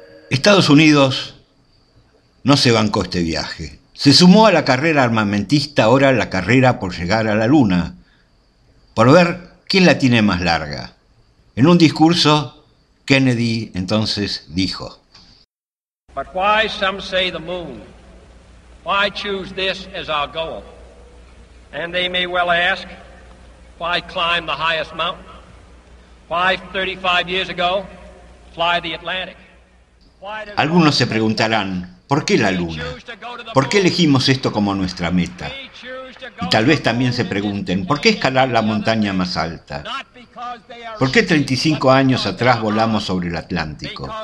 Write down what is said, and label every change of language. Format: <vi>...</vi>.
<es>Estados Unidos no se bancó este viaje. Se sumó a la carrera armamentista, ahora la carrera por llegar a la Luna, por ver quién la tiene más larga. En un discurso, Kennedy entonces dijo:</es> <en>But why some say the moon? Why choose this as our goal? And they may well ask, why climb the highest mountain? Why 35 years ago fly the Atlantic?</en> <es>Algunos se preguntarán, ¿por qué la Luna? ¿Por qué elegimos esto como nuestra meta? Y tal vez también se pregunten, ¿por qué escalar la montaña más alta? ¿Por qué 35 años atrás volamos sobre el Atlántico?</es>